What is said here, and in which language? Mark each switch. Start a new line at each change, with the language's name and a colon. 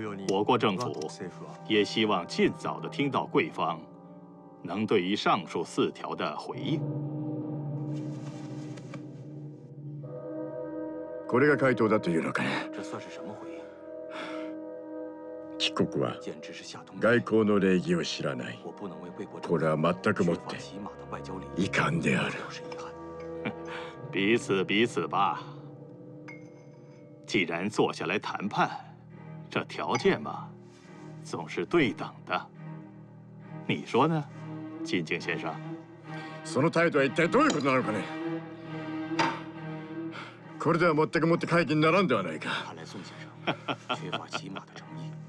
Chinese: 我国政府也希望尽早地听到贵方能对于上述4条的回应。
Japanese: これが回答だというのか。
Chinese: 这算是什么回应？
Japanese: 帰国は外交の礼儀を知らない。これは全くもって遺憾である。
Chinese: 彼此吧。既然坐下来谈判，这条件嘛，总是对等的。你说呢，金井先生？
Japanese: その態度は一体どういうことなのかね。これではもって会議にならんではないか。
Chinese: 看来宋先生缺乏起码的诚意。